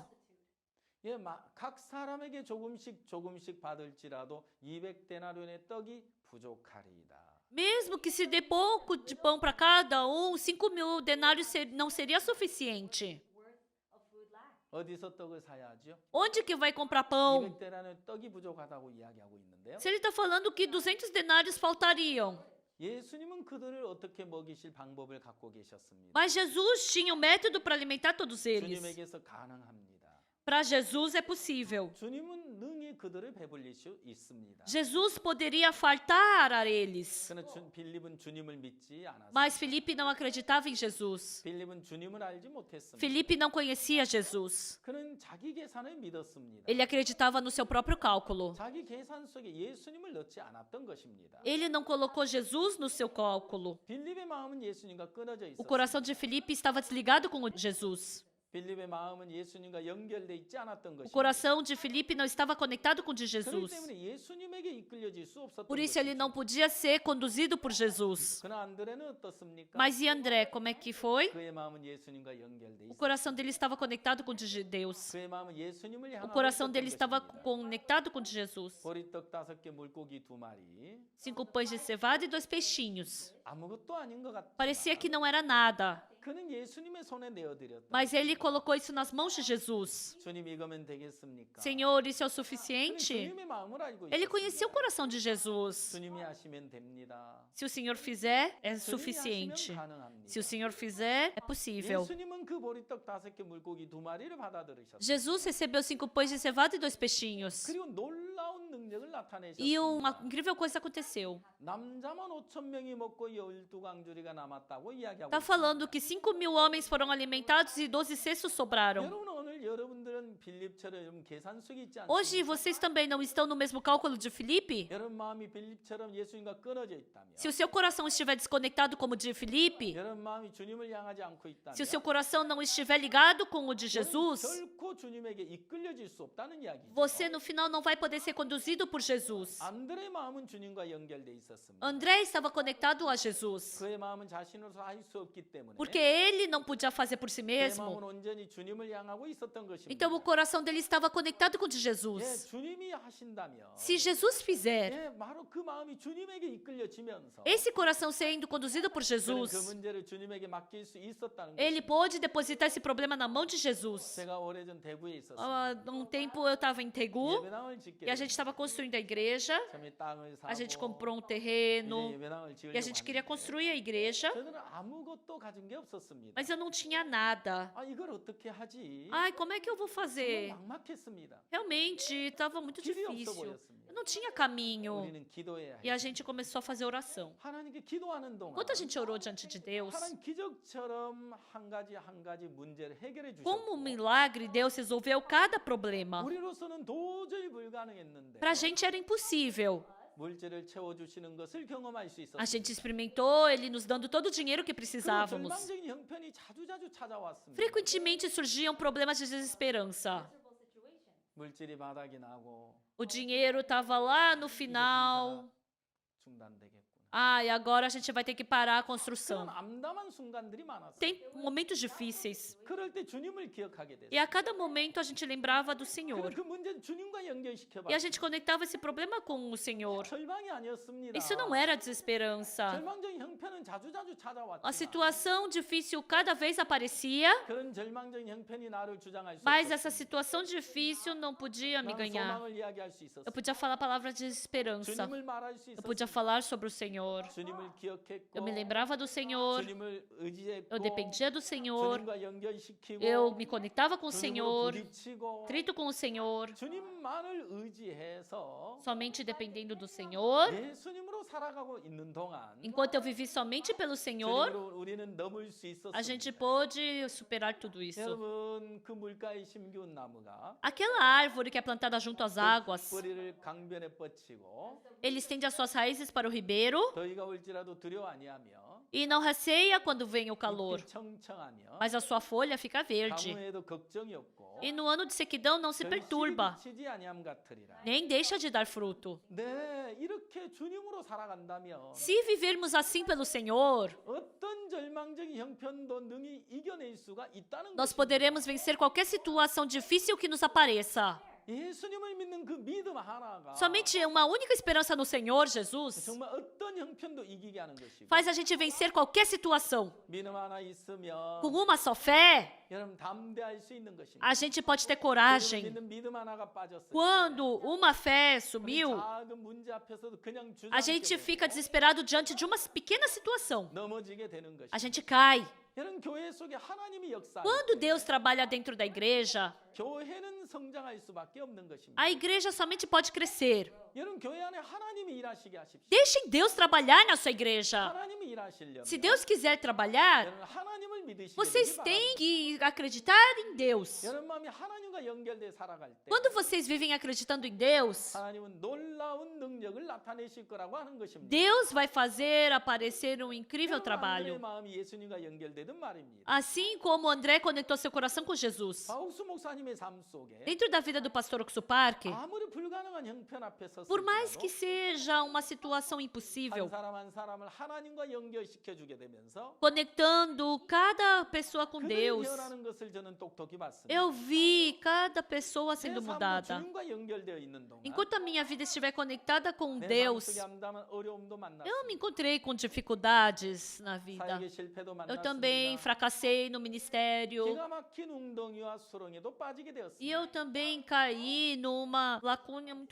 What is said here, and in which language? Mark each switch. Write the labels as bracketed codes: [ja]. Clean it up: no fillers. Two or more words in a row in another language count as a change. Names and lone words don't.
[ko] 예, 각 사람에게 조금씩 받을지라도 200데나리온의 떡이 부족하리이다. [pt] Mesmo que se dê pouco de pão para cada 5.000 denários não seria suficiente. [ko] 어디서 떡을 사야죠? [pt] Onde que vai comprar pão? [ko] 200데나리온 떡이 부족하다고 이야기하고 있는데요. [pt] Se ele está falando que 200 denários faltariam. [ko] 예수님은 그들을 어떻게 먹이실 방법을 갖고 계셨습니다. [pt] Mas Jesus tinha um método para alimentar todos eles. [ko] 주님에게서 가능합니다. [pt] Para Jesus é possível. [ko] 주님은 능히 그들을 배불릴 수 있습니다. [pt] Jesus poderia fartar a eles. [ko] 그러나 빌립은 주님을 믿지 않았습니다. [pt] Mas Felipe não acreditava em Jesus. [ko] 빌립은 주님을 알지 못했습니다. [pt] Felipe não conhecia Jesus. [ko] 그는 자기 계산을 믿었습니다. [pt] Ele acreditava no seu próprio cálculo. [ko] 자기 계산 속에 예수님을 넣지 않았던 것입니다. [pt] Ele não colocou Jesus no seu cálculo. [ko] 빌립의 마음은 예수님과 끊어져 [pt] O [ko] 있었습니다. [pt] coração de Felipe estava desligado com o Jesus. [ko] 빌립의 마음은 예수님과 연결돼 있지 않았던 [pt] O [ko] 것입니다. [pt] coração de Felipe não estava conectado com o de [ko] 그렇기 [pt] Jesus. [ko] 때문에 예수님에게 이끌려질 수 없었던 [pt] Por isso ele [ko] 것입니다. [pt] não podia ser conduzido por Jesus. [ko] 그러나 안드레는 어떻습니까? [pt] Mas e André, como é que foi? [ko] 그의 마음은 예수님과 연결돼 [pt] O [ko] 있었습니다. [pt] coração dele estava conectado com o de Deus. [ko] 그의 마음은 예수님을 [pt] O [ko] 향하고 [pt] coração [ko] 있었던 [pt] dele estava [ko] 것입니다. [pt] conectado com o de Jesus. [ko] 보리떡 5개, 물고기 2마리. [pt] 5 pães de cevada e 2 peixinhos. [ko] 아무것도 아닌 것 같다. [pt] Parecia que não era nada. [ko] 그는 예수님의 손에 내어드렸다. [pt] Mas ele colocou isso nas mãos de Jesus. [ko] 주님 이거면 되겠습니까? [pt] Senhor, isso é o [ko] 그는 [pt] suficiente? [ko] 주님의 마음을 알고 [pt] Ele [ko] 있었습니다. [pt] conhecia o coração de Jesus. [ko] 주님이 하시면 됩니다. [pt] Se o Senhor fizer, é [ko] 주님이 [pt] suficiente. [ko] 하시면 가능합니다. [pt] Se o Senhor fizer, é possível. [ko] 예수님은 그 보리떡 5개, 물고기 2마리를 받아들이셨습니다. [pt] Jesus recebeu 5 pães de cevada e 2 peixinhos. [ko] 그리고 놀라운 능력을 [pt] E [ko] 나타내셨습니다. [pt] uma incrível coisa aconteceu. [ko] 남자만 5,000명이 먹고 12강주리가 남았다고 이야기하고 [pt] Está falando que 5.000 homens foram alimentados e 12 cestos sobraram. [ko] 여러분 오늘 여러분들은 빌립처럼 계산 속에 있지 [pt] Hoje [ko] 않습니까? [pt] vocês também não estão no mesmo cálculo de Filipe? [ko] 여러분 마음이 빌립처럼 예수님과 끊어져 있다면 [pt] Se o seu coração estiver desconectado como o de Filipe, [ko] 여러분 마음이 주님을 향하지 않고 있다면 [pt] se o seu coração não estiver ligado com o de Jesus, [ko] 결코 주님에게 이끌려질 수 없다는 이야기죠. [pt] você no final não vai poder ser conduzido por Jesus. [ko] 안드레의 마음은 주님과 연결돼 있었습니다. [pt] André estava conectado a Jesus, [ko] 그의 마음은 자신으로서 할 수 없기 때문에 [pt] porque ele não podia fazer por si [ko] 그의 [pt] mesmo. [ko] 마음은 온전히 주님을 향하고 있었던 것입니다. [pt] Então o coração dele estava conectado com o de [ko] 예, [pt] Jesus. [ko] 주님이 하신다면 [pt] Se Jesus fizer, [ko] 예, 바로 그 마음이 주님에게 이끌려지면서 [pt] esse coração sendo conduzido por [ko] 그는 그 [pt] Jesus, [ko] 문제를 주님에게 맡길 수 있었다는 [pt] ele [ko] 것입니다. [pt] pôde depositar esse problema na mão de Jesus. [ko] 제가 오래전 대구에 있었습니다. [pt] Um tempo eu estava em Tegu [ko] 예배당을 짓게 [pt] e a gente estava construindo a igreja. [ko] 처음에 땅을 [pt] A gente [ko] 사고 [pt] comprou um [ko] 이제 [pt] terreno [ko] 예배당을 [pt] e a [ko] 지으려고 [pt] gente queria [ko] 하는데 [pt] construir a igreja, [ko] 저는 아무것도 가진 게 없었습니다. [pt] mas eu não tinha nada. [ko] 아 이걸 어떻게 하지? [pt] Ai, como é que eu vou [ko] 정말 [pt] fazer? [ko] 막막했습니다. [pt] Realmente estava muito [ko] 길이 없어 [pt] difícil. [ko] 보였습니다. [pt] Eu não tinha caminho. [ko] 우리는 기도해야 [pt] E a [ko] 해요. [pt] gente começou a fazer oração. [ko] 하나님께 기도하는 동안 [pt] Enquanto a gente orou diante de Deus, [ko] 하나님 기적처럼 한 가지 문제를 해결해 [pt] como um [ko] 주셨고 [pt] milagre, Deus resolveu cada problema. [ko] 우리로서는 도저히 불가능했는데 [pt] Para a gente era impossível. [ko] 물질을 채워주시는 것을 경험할 수 [pt] A [ko] 있었습니다. [pt] gente experimentou Ele nos dando todo o dinheiro que [ko] 그리고 [pt] precisávamos. [ko] 절망적인 형편이 자주자주 찾아왔습니다. [pt] Frequentemente surgiam problemas de desesperança. [ko] 물질이 바닥이 나고 [pt] O dinheiro estava lá no [ko] 이제 [pt] final. [ko] 공사가 중단되겠구나. [pt] Ah, e agora a gente vai ter que parar a [ko] 그런 [pt] construção. [ko] 암담한 순간들이 많았어요. [pt] Tem momentos difíceis. [ko] 그럴 때 주님을 기억하게 됐어요. [pt] E a cada momento a gente lembrava do Senhor. [ko] 그 문제는 주님과 연결시켜 [pt] E a gente conectava esse problema com o Senhor. [ko] 절망이 아니었습니다. [pt] Isso não era desesperança. [ko] 절망적인 형편은 자주자주 [pt] A [ko] 찾아왔지만 [pt] situação difícil cada vez aparecia, [ko] 그런 절망적인 형편이 나를 주장할 수 [pt] mas essa [ko] 없었습니다. [pt] situação difícil não podia me [ko] 나는 [pt] ganhar. [ko] 소망을 이야기할 수 있었어요. [pt] Eu podia falar palavras de esperança. [ko] 주님을 말할 수 [pt] Eu podia [ko] 있었어요. [pt] falar sobre o Senhor. [ko] 주님을 기억했고 [pt] Eu me lembrava do Senhor. [ko] 주님을 의지했고 [pt] Eu dependia do Senhor. [ko] 주님과 연결시키고 [pt] Eu me conectava com o [ko] 주님으로 [pt] Senhor. [ko] 부딪히고 [pt] Trito com o Senhor. [ko] 주님만을 의지해서 [pt] Somente dependendo do Senhor. [ko] 예수님으로 살아가고 있는 동안 [pt] Enquanto eu vivi somente pelo Senhor, [ko] 주님으로 우리는 넘을 수 [pt] a gente [ko] 있었습니다. [pt] pôde superar tudo isso. [ko] 여러분 그 물가에 심기운 나무가 [pt] Aquela árvore que é plantada junto às águas, [ko] 뿌리를 강변에 뻗치고 [pt] ele estende as suas raízes para o ribeiro [ko] 더위가 올지라도 두려워 아니하며 [pt] e não receia quando vem o calor, [ko] 잎이 청청하며 [pt] mas a sua folha fica verde. [ko] 가뭄에도 걱정이 없고 [pt] E no ano de sequidão não se perturba, [ko] 치지 아니함 같으리라. [pt] nem deixa de dar fruto. [ko] 네, 이렇게 주님으로 살아간다면 [pt] Se vivermos assim pelo Senhor, [ko] 어떤 절망적인 형편도 능히 이겨낼 수가 있다는 [pt] nós [ko] 것입니다. [pt] poderemos vencer qualquer situação difícil que nos apareça. [ko] 예수님을 믿는 그 믿음 하나가 [pt] Somente uma única esperança no Senhor Jesus [ko] 정말 어떤 형편도 이기게 하는 것이고 [pt] faz a gente vencer qualquer situação. [ko] 믿음 하나 있으면 [pt] Com uma só fé, [ko] 여러분 담대할 수 있는 것입니다. [pt] a gente pode ter [ko] 여러분 [pt] coragem. [ko] 믿는 믿음 하나가 빠졌어요. [pt] Quando uma fé sumiu, [ko] 작은 문제 앞에서도 그냥 [pt] a gente [ko] 주저앉게 [pt] fica [ko] 되고 [pt] desesperado diante de uma pequena situação. [ko] 넘어지게 되는 [pt] A [ko] 것입니다. [pt] gente cai. [ko] 여러분 교회 속에 하나님이 역사. [pt] Quando Deus trabalha dentro da igreja, [ko] 교회는 성장할 수밖에 없는 것입니다. [pt] a igreja somente pode crescer. [ko] 여러분 교회 안에 하나님이 일하시게 하십시오. [pt] Deixem Deus trabalhar na sua igreja. [ko] 하나님이 일하시려면 [pt] Se Deus quiser trabalhar, [ko] 여러분 하나님을 믿으시기 [pt] vocês [ko] 바랍니다. [pt] têm que acreditar em Deus. [ko] 여러분 마음이 하나님과 연결돼 살아갈 때 [pt] Quando vocês vivem acreditando em Deus, [ko] 하나님은 놀라운 능력을 나타내실 거라고 하는 것입니다. [pt] Deus vai fazer aparecer um incrível [ko] 여러분, 안드레의 [pt] trabalho. [ko] 마음이 예수님과 연결되던 말입니다. [pt] Assim como André conectou seu coração com Jesus. [ko] 바우스 목사님의 삶 속에 [pt] Dentro da vida do pastor Oxo Park, [ko] 아무리 불가능한 형편 앞에 [pt] por mais que [ko] 섰을지라도 [pt] seja uma situação impossível, [ko] 한 사람 한 사람을 하나님과 연결시켜 주게 되면서 [pt] conectando cada pessoa com [ko] 그들이 [pt] Deus, [ko] 변하는 것을 저는 똑똑히 봤습니다. [pt] eu vi cada pessoa [ko] 내 [pt] sendo [ko] 삶도 [pt] mudada. [ko] 주님과 연결되어 있는 동안 [pt] Enquanto a minha vida estiver conectada com [ko] 내 삶 [pt] Deus, [ko] 속에 암담한 어려움도 [pt] eu me [ko] 만났습니다. [pt] encontrei com dificuldades na vida. [ko] 사역의 실패도 [pt] Eu também [ko] 만났습니다. [pt] fracassei no ministério. [ko] 기가 막힌 웅덩이와 수렁에도 빠지게 [pt] E [ko] 되었습니다. [pt] eu também caí numa lacuna muito